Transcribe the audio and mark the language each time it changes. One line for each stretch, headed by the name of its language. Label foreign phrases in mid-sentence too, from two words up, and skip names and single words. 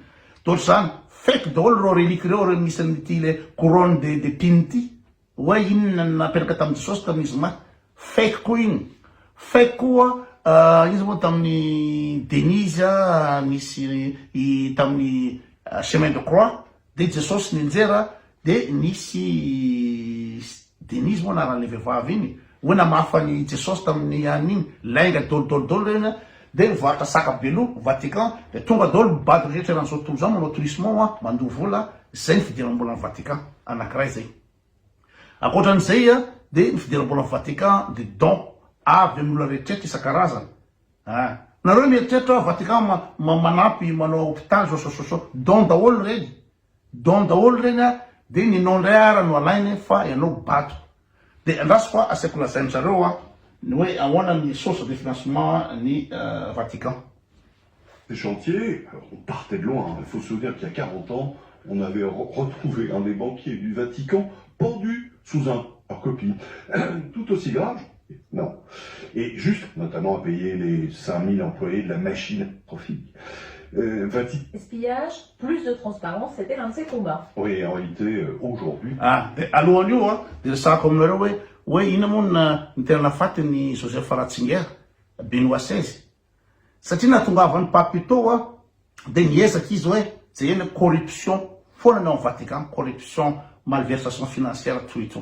Malagasy: Tory zany fake daholo reo relique reo misy an'ity le
French: couronne de pine
Malagasy: ty hoe iny napetraka tamin'ny Jesosy tamin'izy maty. Fake koa iny. Fake koa izy moa tamin'ny Denise misy tamin'ny
French: chemin de croix
Malagasy: de Jesosy ninjera de nisy Denise moa naran'le vehivavy iny hoe namafany Jesosy tamin'ny any iny lainga dolo reny de mivarotra sakabelo Vatican de tonga dolo mibady rehetra ran'izao tontolo zao manao tourisme mandoa vola. Zay ny fidiram-bola ny Vatican anankiray zay. Ankoatran'izay de ny fidiram-bola ny Vatican de don avy amin'olona rehetrarehetra isan-karazany. nareo mieritreritra Vatican manampy manao hôpital so don daholo reny a de ny nom ndray ara no alainy fa ianao bato de andraso fa asaiko lazain'zareo a ny hoe ahoana ny
French: source de financement
Malagasy: ny Vatican.
French: Ces chantiers, on partait de loin. Il faut se souvenir qu'il y a 40 ans, on avait retrouvé un des banquiers du Vatican pendu sous un copie. Tout aussi grave? Non. Et juste, notamment, à payer les 5000 employés de la machine trophique. Espionnage, plus de transparence, c'était l'un de ses combats. Oui, en réalité, aujourd'hui...
Malagasy: Alohan'io a, de resahako aminareo hoe ina moa ny tena nafaty ny Joseph Ratzinger, Benoît XVI. Satria natongavany pape tao a, de niezaky izy hoe zay corruption foana ny ao Vatican, corruption,
French: malversation financière
Malagasy: toy.